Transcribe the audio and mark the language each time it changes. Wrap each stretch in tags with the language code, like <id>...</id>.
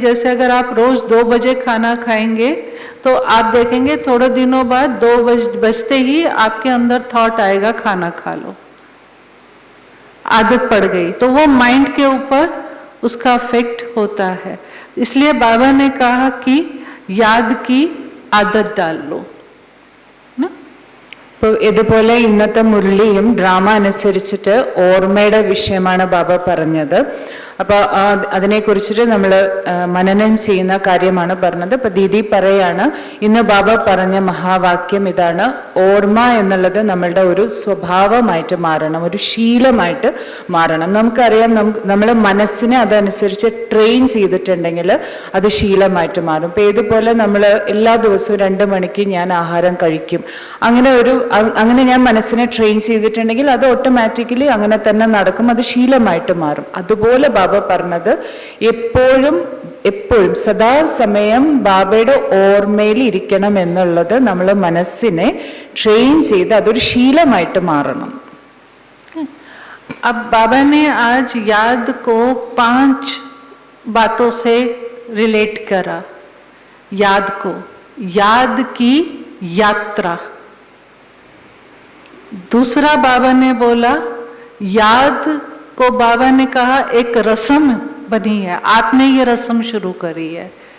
<hi>जैसे अगर आप रोज 2 बजे खाना खाएंगे तो आप देखेंगे थोड़े दिनों बाद 2 बजते ही आपके अंदर थॉट आएगा खाना खा लो. आदत पड़ गई तो वो माइंड के ऊपर उसका इफेक्ट होता है. इसलिए बाबा ने कहा कि याद की आदत डाल लो.</hi> <ml>ഇപ്പോൾ ഇതുപോലെ ഇന്നത്തെ മുരളിയും ഡ്രാമ അനുസരിച്ചിട്ട് ഓർമ്മയുടെ വിഷയമാണ് ബാബ പറഞ്ഞത്. അപ്പോൾ അതിനെക്കുറിച്ചിട്ട് നമ്മൾ മനനം ചെയ്യുന്ന കാര്യമാണ് പറഞ്ഞത്. അപ്പോൾ ദീദി പറയാണ് ഇന്ന് ബാബ പറഞ്ഞ മഹാവാക്യം ഇതാണ്: ഓർമ്മ എന്നുള്ളത് നമ്മളുടെ ഒരു സ്വഭാവമായിട്ട് മാറണം, ഒരു ശീലമായിട്ട് മാറണം. നമുക്കറിയാം, നമ്മൾ മനസ്സിനെ അതനുസരിച്ച് ട്രെയിൻ ചെയ്തിട്ടുണ്ടെങ്കിൽ അത് ശീലമായിട്ട് മാറും. ഇപ്പോൾ ഇതുപോലെ നമ്മൾ എല്ലാ ദിവസവും 2 മണിക്ക് ഞാൻ ആഹാരം കഴിക്കും, അങ്ങനെ ഞാൻ മനസ്സിനെ ട്രെയിൻ ചെയ്തിട്ടുണ്ടെങ്കിൽ അത് ഓട്ടോമാറ്റിക്കലി അങ്ങനെ തന്നെ നടക്കും, അത് ശീലമായിട്ട് മാറും. അതുപോലെ ബാബ പറഞ്ഞത് എപ്പോഴും സദാസമയം ബാബയുടെ ഓർമ്മയിൽ ഇരിക്കണം എന്നുള്ളത് നമ്മൾ മനസ്സിനെ ട്രെയിൻ ചെയ്ത് അതൊരു ശീലമായിട്ട് മാറണം.</ml> <hi>अब बाबा ने आज याद को 5 बातों से रिलेट करा. याद को, याद की यात्रा. दूसरा बाबा ने बोला याद को बाबा ने कहा एक रस्म बनी है, आपने ये रस्म शुरू करी है.</hi>